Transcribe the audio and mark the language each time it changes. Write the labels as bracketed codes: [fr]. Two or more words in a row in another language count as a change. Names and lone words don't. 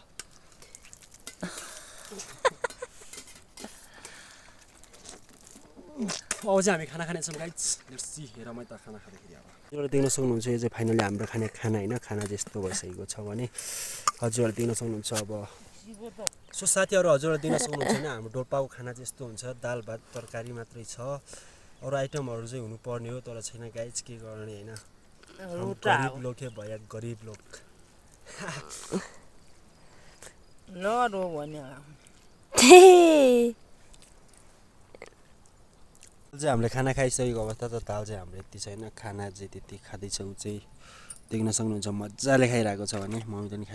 [ne] अब चाहिँ हामी खाना खानेछौँ [en] guys let's see [ne] हेर म त खाना खाँदाखेरि अब हजुरहरूले देख्न सक्नुहुन्छ यो चाहिँ फाइनली हाम्रो खाने खाना होइन खाना चाहिँ यस्तो भइसकेको छ भने हजुरहरूले देख्न सक्नुहुन्छ अब सो साथीहरू हजुरहरूले देख्न सक्नुहुन्छ होइन हाम्रो डोल्पाको खाना चाहिँ यस्तो हुन्छ दाल भात तरकारी मात्रै छ अरू आइटमहरू चाहिँ हुनुपर्ने हो तर छैन गाइज के गर्ने होइन [hi] गरीब लोग है भैया गरीब लोग [ne] लडो भन्यो चाहिँ हामीले खाना खाइसकेको अवस्था त दाल चाहिँ हाम्रो यति छैन खाना चाहिँ त्यति खाँदैछौँ चाहिँ देख्न सक्नुहुन्छ मजाले खाइरहेको छ भने मम्मीले पनि